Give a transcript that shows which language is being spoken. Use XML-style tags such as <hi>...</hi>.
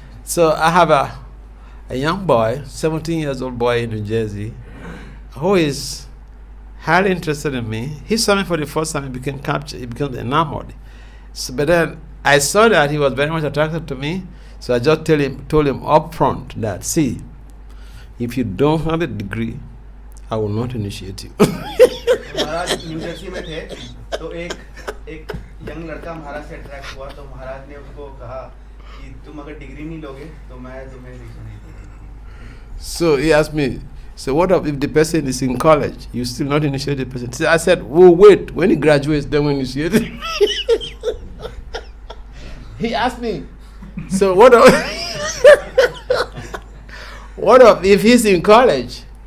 <en>So I have a young boy, 17 years old boy in New Jersey, who is highly interested in me. He saw me for the first time. He became captured. He became enamored. So, but then I saw that he was very much attracted to me. So I just told him up front that, see, if you don't have a degree, I will not initiate you.</en> <hi>Maharaj new Jersey में थे तो एक young लड़का महाराज से attract हुआ तो महाराज ने उसको कहा कि तुम अगर डिग्री नहीं लोगे तो मैं तुम्हें नहीं सुनेगी.</hi> <en>So he asked me, so what if the person is in college? You still not initiate the person? So I said, well, wait, when he graduates, then we'll initiate him. He asked me, so what if he's in college?</en>